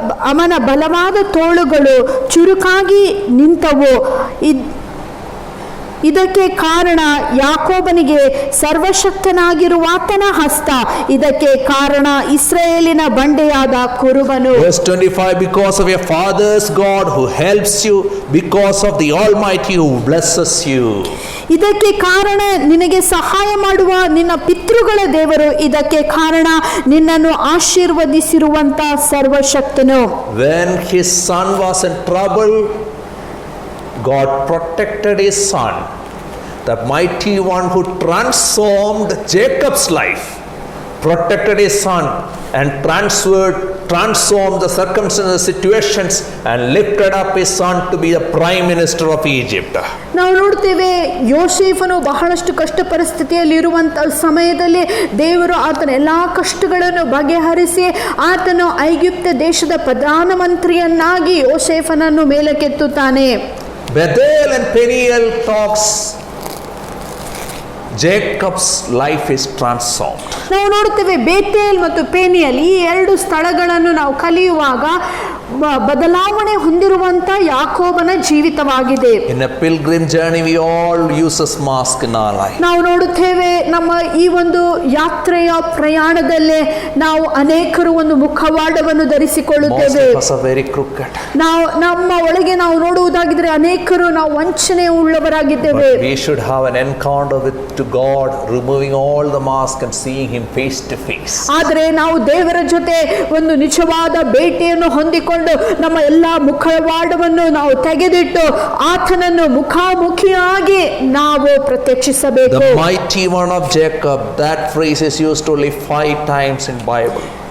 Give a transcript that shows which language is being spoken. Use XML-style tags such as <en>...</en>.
<kn>ಅವನ ಬಲವಾದ ತೋಳುಗಳು ಚುರುಕಾಗಿ ನಿಂತವು. ಇದಕ್ಕೆ ಕಾರಣ ಯಾಕೋಬನಿಗೆ ಸರ್ವಶಕ್ತನಾಗಿರುವಾತನ ಹಸ್ತ. ಇದಕ್ಕೆ ಕಾರಣ ಇಸ್ರಾಯೇಲಿನ ಬಂಡೆಯಾದ ಕುರುಬನು.</kn> <en>Verse 25, because of your father's God who helps you, because of the Almighty who blesses you.</en> <kn>ಇದಕ್ಕೆ ಕಾರಣ ನಿನಗೆ ಸಹಾಯ ಮಾಡುವ ನಿನ್ನ ಪಿತೃಗಳ ದೇವರು. ಇದಕ್ಕೆ ಕಾರಣ ನಿನ್ನನ್ನು ಆಶೀರ್ವದಿಸಿರುವಂತ ಸರ್ವಶಕ್ತನು.</kn> <en>When his son was in trouble, God protected his son, the mighty one who transformed Jacob's life, protected his son and transform the circumstances, situations, and lifted up his son to be the prime minister of Egypt.</en> <kn>ನಾವು ನೋಡ್ತೇವೆ ಯೋಸೇಫನು ಬಹಳಷ್ಟು ಕಷ್ಟ ಪರಿಸ್ಥಿತಿಯಲ್ಲಿ ಇರುವಂತ ಸಮಯದಲ್ಲಿ ದೇವರು ಆತನ ಎಲ್ಲಾ ಕಷ್ಟಗಳನ್ನು ಬಗೆಹರಿಸಿ ಆತನು ಐಗುಪ್ತ ದೇಶದ ಪ್ರಧಾನಮಂತ್ರಿಯನ್ನಾಗಿ ಯೋಸೇಫನನ್ನು ಮೇಲಕ್ಕೆತ್ತುತ್ತಾನೆ.</kn> <en>Bethel and Peniel talks. Jacob's life is transformed.</en> <kn>ನಾವು ನೋಡ್ತೇವೆ ಬೇತೇಲ್ ಮತ್ತು ಪೆನಿಯಲ್ ಈ ಎರಡು ಸ್ಥಳಗಳನ್ನು ನಾವು ಕಲಿಯುವಾಗ ಬದಲಾವಣೆ ಹೊಂದಿರುವಂತ ಯಾಕೋಬನ ಜೀವಿತವಾಗಿದೆ.</kn> <en>In a pilgrim journey we all use a mask in our life.</en> <kn>ನಾವು ನೋಡುತ್ತೇವೆ ನಮ್ಮ ಈ ಒಂದು ಯಾತ್ರೆಯ ಪ್ರಯಾಣದಲ್ಲೇ ನಾವು ಅನೇಕರು ಒಂದು ಮುಖವಾಡವನ್ನು ಧರಿಸಿಕೊಳ್ಳುತ್ತೇವೆ.</kn> <en>Most of us are very crooked.</en> <kn>ನಾವು ನಮ್ಮ ಒಳಗೆ ನಾವು ನೋಡುವುದಾಗಿದ್ರೆ ಅನೇಕರು ನಾವು ವಂಚನೆ ಉಳ್ಳವರಾಗಿದ್ದೇವೆ.</kn> <en>But we should have an encounter with God, removing all the mask and seeing him face to face.</en> <kn>ಆದರೆ ನಾವು ದೇವರ ಜೊತೆ ಒಂದು ನಿಜವಾದ ಭೇಟಿಯನ್ನು ಹೊಂದಿಕೊಂಡು ನಮ್ಮ ಎಲ್ಲಾ ಮುಖವಾಡವನ್ನು ನಾವು ತೆಗೆದಿಟ್ಟು ಆತನನ್ನು ಮುಖಾಮುಖಿಯಾಗಿ ನಾವು ಪ್ರತ್ಯಕ್ಷಿಸಬೇಕು.</kn> <en>The mighty one of Jacob, that phrase is used only 5 times in Bible.</en>